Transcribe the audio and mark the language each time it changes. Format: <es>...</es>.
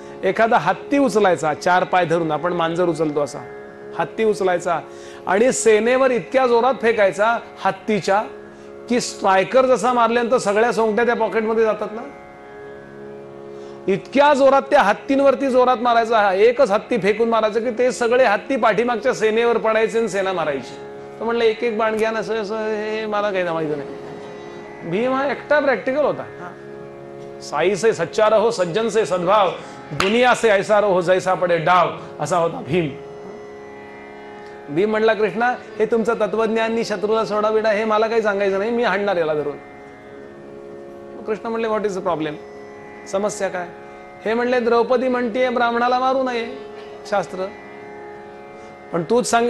<mr>एखादा हत्ती उचलायचा 4 पाय धरून, आपण मांजर उचलतो असा हत्ती उचलायचा, आणि सेनेवर इतक्या जोरात फेकायचा हत्तीच्या की स्ट्रायकर जसा मारल्यानंतर सगळ्या सोंगट्या त्या पॉकेटमध्ये जातात ना, इतक्या जोरात त्या हत्तींवरती जोरात मारायचा. एकच हत्ती फेकून मारायचं की ते सगळे हत्ती पाठीमागच्या सेनेवर पडायचे आणि सेना मारायची. तर म्हणलं एक एक बाण घ्या ना, असं हे मला काही माहिती नाही. भीम हा एकटा प्रॅक्टिकल होता.</mr> <hi>साई से सच्चा रहो, सज्जन से सद्भाव, दुनिया से ऐसा रहो जैसा पडे डाव,</hi> <mr>असा होता भीम. भीम म्हणला, कृष्णा हे तुमचं तत्वज्ञानी शत्रूला सोडाविडा हे मला काही सांगायचं नाही, मी हाणणार याला धरून. कृष्ण म्हणले,</mr> <en>what is the problem,</en> <mr>समस्या काय? हे म्हणले, द्रौपदी म्हणतीये ब्राह्मणाला मारू नये, शास्त्र. पण तूच सांग.</mr>